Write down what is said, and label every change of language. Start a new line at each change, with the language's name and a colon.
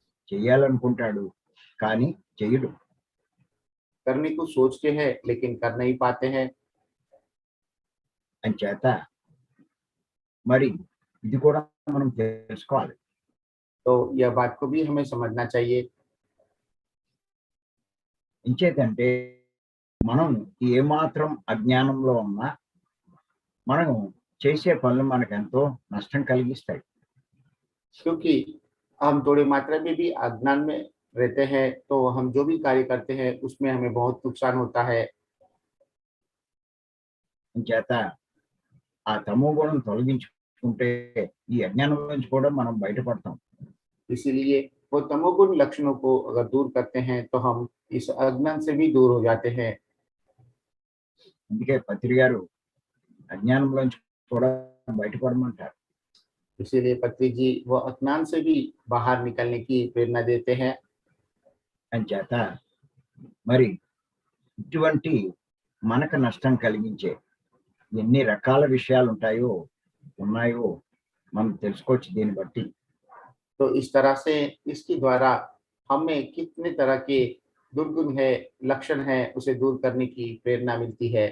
Telugu: చెయ్యాలనుకుంటాడు కానీ చెయ్యడు.
Hindi: करने को सोचते हैं लेकिन कर नहीं पाते हैं।
Telugu: అంచేత మరి ఇది కూడా మనం తెలుసుకోవాలి.
Hindi: तो यह बात को भी हमें समझना चाहिए।
Telugu: ఇంచేతంటే మనం ఏమాత్రం అజ్ఞానంలో ఉన్నా మనం చేసే పనులు మనకెంతో నష్టం కలిగిస్తాయి.
Hindi: क्योंकि हम थोड़ी मात्रा में भी अज्ञान में रहते हैं तो हम जो भी कार्य करते हैं उसमें हमें बहुत नुकसान होता है।
Telugu: అంచేత ఆ తమో గుణం తొలగించుకుంటే ఈ అజ్ఞానం నుంచి కూడా మనం బయటపడతాం.
Hindi: इसीलिए वो तमोगुण लक्षणों को अगर दूर करते हैं तो हम इस अज्ञान से भी दूर हो जाते हैं।
Telugu: అందుకే పత్రి గారు అజ్ఞానంలోంచి కూడా బయటపడమంటారు.
Hindi: इसीलिए पत्री जी वो अज्ञान से भी बाहर निकलने की प्रेरणा देते हैं।
Telugu: అంచేత మరి ఇటువంటి మనకు నష్టం కలిగించే ఎన్ని రకాల విషయాలు ఉన్నాయో మనం తెలుసుకోవచ్చు దీన్ని బట్టి.
Hindi: तो इस तरह से इसके द्वारा हमें कितने तरह के दुर्गुण है लक्षण है उसे दूर करने की प्रेरणा मिलती है।